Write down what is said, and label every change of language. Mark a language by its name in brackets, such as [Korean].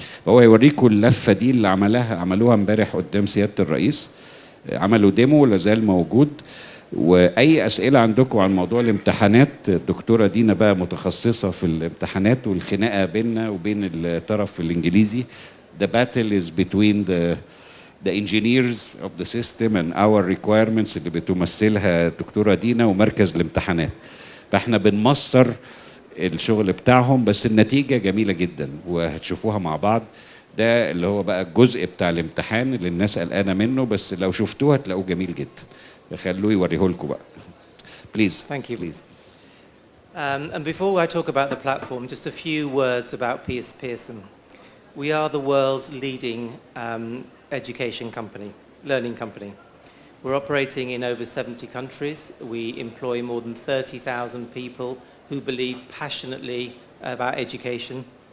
[Arabic] فهو هيوريكم اللفه دي اللي عملوها امبارح قدام سياده الرئيس. عملوا ديمو لازال موجود، واي اسئله عندكم عن موضوع الامتحانات، الدكتوره دينا بقى متخصصه في الامتحانات والخناقه بيننا وبين الطرف الانجليزي. [English] The battle is between the engineers of the system and our requirements [Arabic] اللي بتمثلها الدكتورة دينا ومركز الامتحانات. فاحنا بنمصر الشغل بتاعهم، بس النتيجة جميلة جدا وهتشوفوها مع بعض. ده اللي هو بقى الجزء بتاع الامتحان اللي الناس قلقانة منه، بس لو شفتوه هتلاقوه جميل جدا. خلوه يوريه لكم بقى. Please. [English] Thank you. Please. And before I talk about the platform, just a few words about Pearson. We are the world's leading education company, learning company. We're operating in over 70 countries. We employ more than 30,000 people who believe passionately about education.